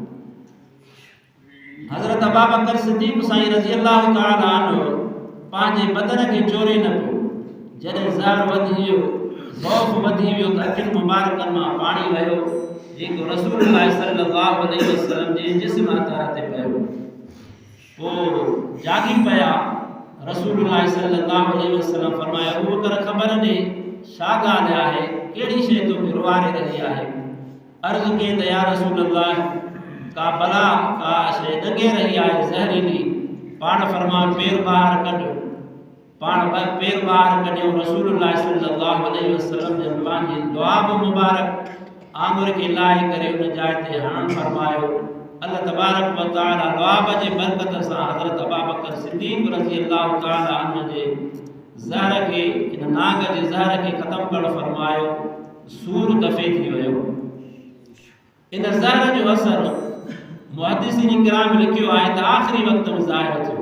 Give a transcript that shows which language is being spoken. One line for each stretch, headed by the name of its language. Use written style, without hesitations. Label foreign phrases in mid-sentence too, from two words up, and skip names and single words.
Sindhi: हज़रत अबू बकर सिद्दीक़ साईं
Arabic: رضي الله تعالى عنه
Sindhi: पंहिंजे बदन खे चोरे न पियो। जॾहिं ज़हर वधी वियो, ख़ौफ़ वधी वियो त अखियुनि मुबारकनि मां पाणी वियो, जेको रसूलुल्लाह
Arabic: صلى الله عليه وسلم
Sindhi: जे जिस्म अतर ते पियो। पोइ जागी पिया, रसूलुल्लाह
Arabic: صلى الله عليه وسلم
Sindhi: फरमाया, अबू बकर ख़बर ॾे छा ॻाल्हि आहे, कहिड़ी शइ तोखे रुआरे रही आहे। अर्ज़ कई त
Arabic: يا رسول الله,
Sindhi: का बला, का शइ ॾंगे रही आहे ज़हरीली। पाण फरमायो पेर ॿाहिरि कढ। पाण पेर ॿाहिरि कढियो। रसूलुल्लाह
Arabic: صلى الله عليه وسلم
Sindhi: जन पंहिंजी दुआब मुबारक आंगुर खे लाहे करे उन जाइ ते हणणु फरमायो।
Arabic: الله تبارك وتعالى
Sindhi: लवाब जे बरकत सां हज़रत अबू बकर सिद्दीक़
Arabic: رضي الله تعالى عنه
Sindhi: जे ज़हर के इन नाग जे ज़हर के ख़त्म करण फरमायो, सूर दफ़े थी वियो। इन ज़हर जो असर मुहद्दिसीन किराम लिखियो आहे त आख़िरी वक़्त में ज़ाहिर थियो।